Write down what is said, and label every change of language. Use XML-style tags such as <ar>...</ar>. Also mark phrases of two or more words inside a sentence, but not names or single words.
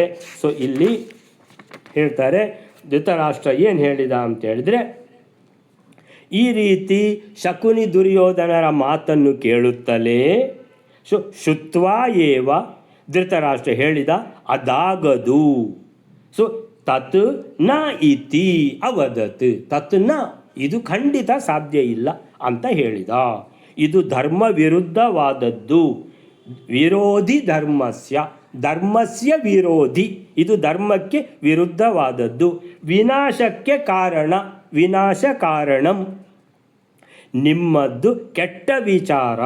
<kn>ಸೊ ಇಲ್ಲಿ ಹೇಳ್ತಾರೆ ಧೃತರಾಷ್ಟ್ರ ಏನು ಹೇಳಿದ ಅಂತ ಹೇಳಿದರೆ, ಈ ರೀತಿ ಶಕುನಿ ದುರ್ಯೋಧನರ ಮಾತನ್ನು ಕೇಳುತ್ತಲೇ</kn> <sa>ಶುತ್ವಾ ಏವ</sa> <kn>ಧೃತರಾಷ್ಟ್ರ ಹೇಳಿದ, ಅದಾಗದು.</kn> <sa>ಸೊ ತತ್ ನ ಇತಿ ಅವದತ್, ತತ್ ನ,</sa> <kn>ಇದು ಖಂಡಿತ ಸಾಧ್ಯ ಇಲ್ಲ ಅಂತ ಹೇಳಿದ. ಇದು ಧರ್ಮ ವಿರುದ್ಧವಾದದ್ದು.</kn> <sa>ವಿರೋಧಿ ಧರ್ಮಸ್ಯ, ಧರ್ಮಸ್ಯ ವಿರೋಧಿ,</sa> <kn>ಇದು ಧರ್ಮಕ್ಕೆ ವಿರುದ್ಧವಾದದ್ದು. ವಿನಾಶಕ್ಕೆ ಕಾರಣ,</kn> <sa>ವಿನಾಶ ಕಾರಣಂ,</sa> <kn>ನಿಮ್ಮದ್ದು ಕೆಟ್ಟ ವಿಚಾರ.</kn>